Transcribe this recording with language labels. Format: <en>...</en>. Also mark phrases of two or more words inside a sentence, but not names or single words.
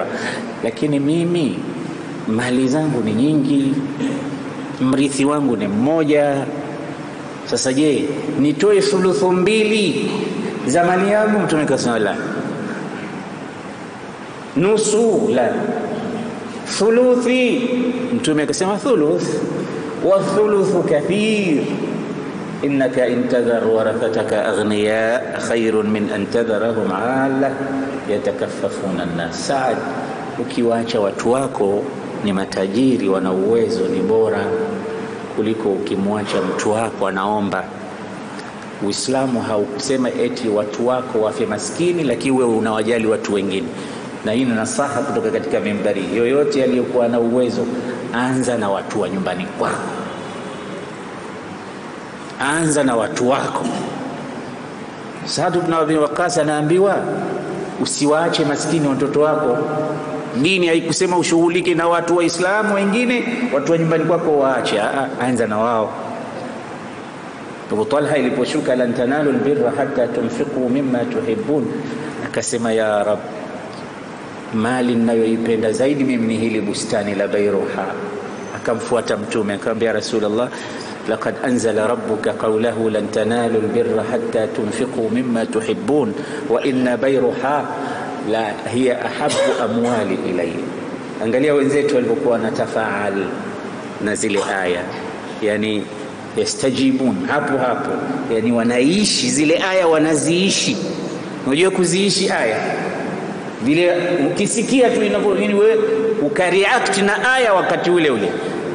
<sw>Lakini mimi mali zangu ni nyingi, mrithi wangu ni mmoja. Sasa je, nitoe thuluthu mbili za mali yangu? Mtume akasema la. Nusu la. Thuluthi, Mtume akasema thuluth.</sw> <ar>والثلث كثير إنك إن تذر ورثتك أغنياء خير من أن تذرهم عالة يتكففون الناس.</ar> <sw>Saad, ukiwaacha watu wako ni matajiri wana uwezo, ni bora kuliko ukimwacha mtu wako anaomba. Uislamu haukusema eti watu wako wafe maskini lakini wewe unawajali watu wengine. Na hii ni nasaha kutoka katika mimbari. Yoyote aliyokuwa na uwezo, anza na watu wa nyumbani kwako, anza na watu wako. Sa'd ibn Abi Waqqas anaambiwa usiwaache maskini watoto wako. Dini haikusema ushughulike na watu wa Islamu wengine, watu wa nyumbani kwako waache, anza na wao. Abu Talha iliposhuka</sw> <ar>لن تنالوا البر حتى تنفقوا مما تحبون,</ar> <sw>akasema,</sw> <ar>يا رب,</ar> <sw>mali ninayoipenda zaidi mimi ni hili bustani la Bayruha. Akamfuata Mtume akamwambia,</sw> <ar>رسول الله، لقد أنزل ربك قوله لن تنالوا البر حتى تنفقوا مما تحبون وإن بيرحاء لهي أحب أموالي إلي.</ar> <sw>Angalia wenzetu walivyokuwa wanatafaal na zile aya, yani yastajibun hapo hapo, yani wanaishi zile aya, wanaziishi. Unajua kuziishi aya vile, ukisikia tu inavyo, yani wewe ukareact na aya wakati ule ule.</sw>